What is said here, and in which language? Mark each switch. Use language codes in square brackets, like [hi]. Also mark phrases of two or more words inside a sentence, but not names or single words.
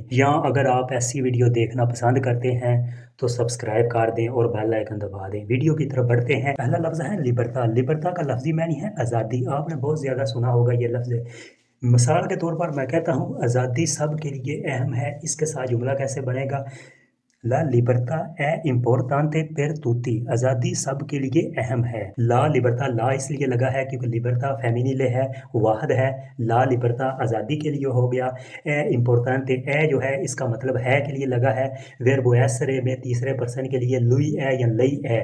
[ur] یا اگر آپ ایسی ویڈیو دیکھنا پسند کرتے ہیں تو سبسکرائب کر دیں اور [en] bell icon [ur] دبا دیں. ویڈیو کی طرف بڑھتے ہیں۔ پہلا لفظ ہے لبرٹا. لبرٹا کا لفظی معنی ہے آزادی۔ آپ نے بہت زیادہ سنا ہوگا یہ لفظ. مثال کے طور پر میں کہتا ہوں آزادی سب کے لیے اہم ہے. اس کے ساتھ جملہ کیسے بنے گا? [it] La libertà è importante per tutti। [ur] آزادی سب کے لیے اہم ہے. [it] la libertà, [ur] لا اس لیے لگا ہے کیونکہ لبرٹا فیمنیلے ہے، واحد ہے. [it] la libertà [ur] آزادی کے لیے ہو گیا. [it] è importante, [ur] اے جو ہے اس کا مطلب ہے کے لیے لگا ہے. ورب ایسرے میں تیسرے پرسن کے لیے لوئی ہے یا لئی ہے.